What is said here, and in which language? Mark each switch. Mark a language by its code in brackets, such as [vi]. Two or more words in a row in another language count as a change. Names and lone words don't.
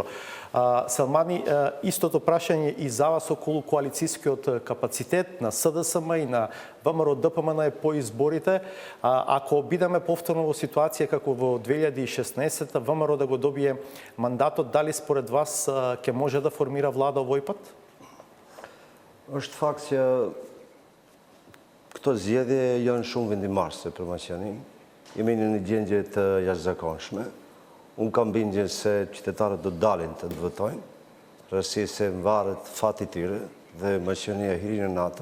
[mk] Салмани, истото прашање и за вас околу коалицискиот капацитет на СДСМ и на ВМРО ДПМН е по изборите. Ако бидеме повторно во ситуација како во 2016, ВМРО да го добие мандатот, дали според вас ќе може да формира влада овој пат? [sq] Është fakt që këto zgjedhje janë shumë vendimarrëse për Maqedonin. Jemi në një gjendje të jashtëzakonshme. Unë kam bindjen se qytetarët do dalin të votojnë, rrasi se varet fati i tyre dhe Maqedonia hiri në NATO.